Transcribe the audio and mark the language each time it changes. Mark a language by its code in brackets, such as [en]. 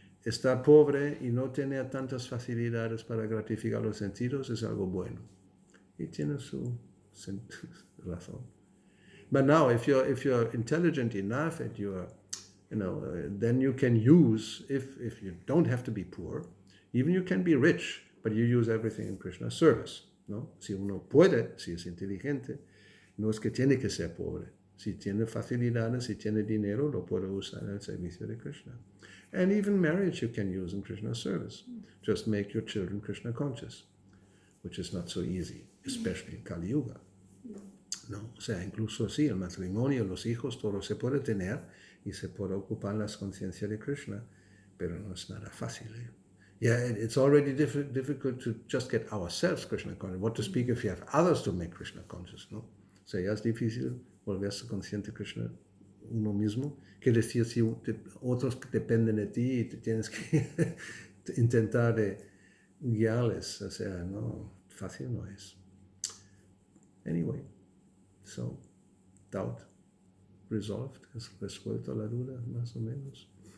[es] estar pobre y no tener tantas facilidades para gratificar los sentidos es algo bueno. Y tiene su razón. [en] But now, if you're intelligent enough and then you can use, if you don't have to be poor, even you can be rich, but you use everything in Krishna's service, ¿no? [es] Si uno puede, si es inteligente, no es que tiene que ser pobre. Si tiene facilidades, si tiene dinero, lo puede usar en el servicio de Krishna. [en] And even marriage you can use in Krishna's service. Just make your children Krishna conscious, which is not so easy, especially in Kali Yuga. [es] No, o sea, incluso sí, el matrimonio, los hijos, todo se puede tener y se puede ocupar las conciencias de Krishna, pero no es nada fácil. [en] Yeah, it's already difficult to just get ourselves Krishna conscious. What to speak if you have others to make Krishna conscious, ¿no? [es] O sea, ya es difícil volverse consciente de Krishna uno mismo. ¿Qué decir si otros dependen de ti y te tienes que intentar guiarles? O sea, no, fácil no es. [en] Anyway, so, doubt resolved, [es] es resuelto la duda, más o menos.